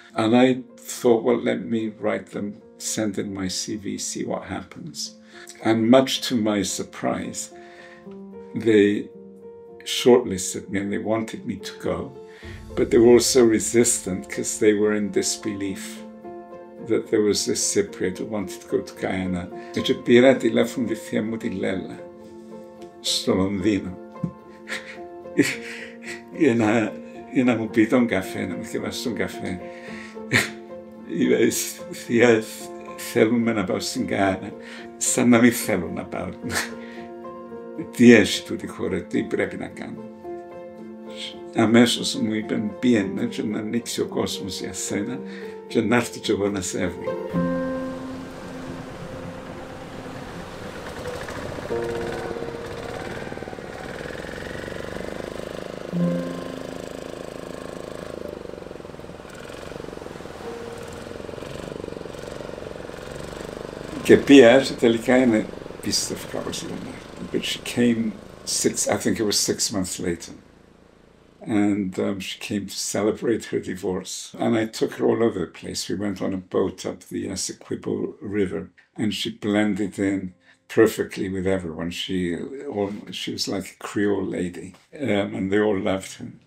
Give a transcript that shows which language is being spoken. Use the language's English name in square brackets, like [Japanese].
[English] And I thought, well, let me write them, send in my CV, see what happens. And much to my surprise, they shortlisted me and they wanted me to go, but they were also resistant because they were in disbelief that there was this Cypriot who wanted to go to Guyana. [Greek] Και πήρα τηλέφωνο τη θεία μου τη Λέλα στο Λονδίνο για να μου πει τον καφέ, να μου θυβάσει τον καφέ. Είπε, θεία, θέλουμε να πάω στην Γάνα, σαν να μην θέλω να πάω. Τι έχει τούτη χώρα, τι πρέπει να κάνω. Αμέσως μου είπαν, πήγαινε και να ανοίξει ο κόσμος για σένα και να έρθει και εγώ να σε βρω. Και πήγα και τελικά είναι πίστευκα ως λέμε. [English] But she came I think it was 6 months later. And she came to celebrate her divorce. And I took her all over the place. We went on a boat up the Essequibo River and she blended in perfectly with everyone. She was like a Creole lady and they all loved her.